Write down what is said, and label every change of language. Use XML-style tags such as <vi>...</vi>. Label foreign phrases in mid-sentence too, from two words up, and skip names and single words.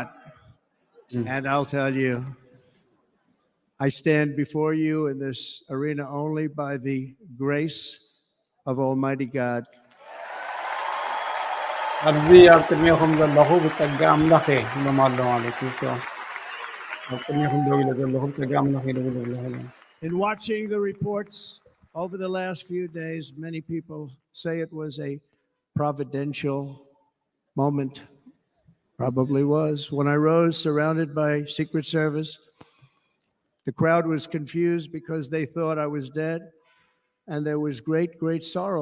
<en>And I'll tell you, I stand before you in this arena only by the grace of Almighty God.</en> <ti>ኣብዚ ኣብ ቅድሚኹም ዘለኹ ብፀጋ ኣምላኽ ኢሎም ኣሎ ማለት እዩ ኣብ ቅድሚኹም ደው ኢለ ዘለኹ ብፀጋ ኣምላኽ ይደውል ኣለኹ</ti> <en>In watching the reports over the last few days, many people say it was a providential moment. Probably was. When I rose surrounded by Secret Service, the crowd was confused because they thought I was dead, and there was great, great sorrow.</en>